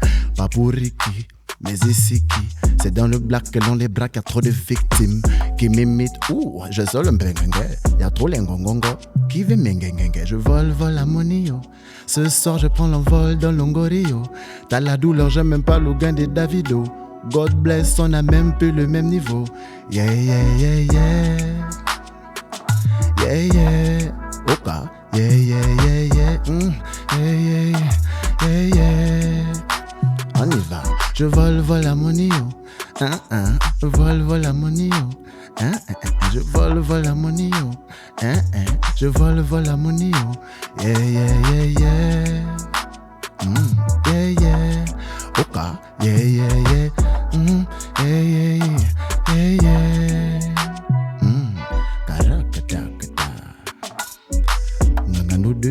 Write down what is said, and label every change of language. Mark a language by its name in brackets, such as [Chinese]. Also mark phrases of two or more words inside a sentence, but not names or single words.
[French] Pas pour Ricky, mais ici qui? C'est dans le black que l'on les braque, y'a trop de victimes qui m'imitent. Ouh, je sors le mbengenge, y'a trop les ngongongo qui veut m'engengenge. Je vole la monio. Ce soir je prends l'envol dans l'Ongorio. T'as la douleur, j'aime même pas le gain de Davido. [English] God bless, [French] on a même plus le même niveau. [English] Yeah, yeah, yeah, yeah. Yeah, yeah. Oka. Yeah, yeah, yeah, yeah. Yeah, yeah, yeah, yeah. [French] On y va. Je vole la monio. Vole la monio. Je vole la monio. Je vole la monio. [English] Yeah, yeah, yeah, yeah. Yeah, yeah. Oka. Yeah, yeah, yeah. Yeah, yeah, yeah, yeah. Karakata. Ngangando 2.